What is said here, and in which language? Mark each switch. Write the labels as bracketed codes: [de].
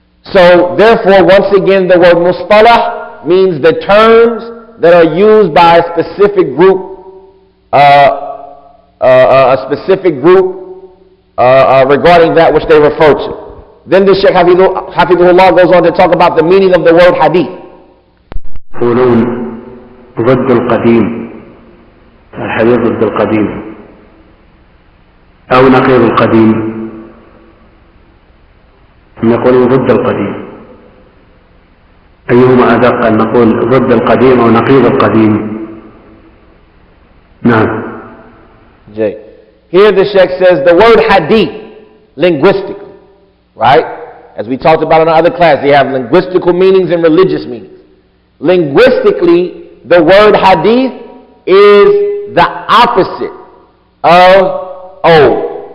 [en] So therefore, once again, the word mustalah means the terms that are used by a specific group, regarding that which they refer to. Then the Shaykh Hafidhullah goes on to talk about the meaning of the word hadith. [ar] يقولون ضد القديم، الحديث ضد القديم أو نقيض القديم. نقول ضد القديم، أيهما أدق أن نقول ضد القديم أو نقيض القديم؟ نعم. Jay. [en] Here the Sheikh says the word hadith, linguistically, right? As we talked about in our other class, they have linguistical meanings and religious meanings. Linguistically, the word hadith is the opposite of old.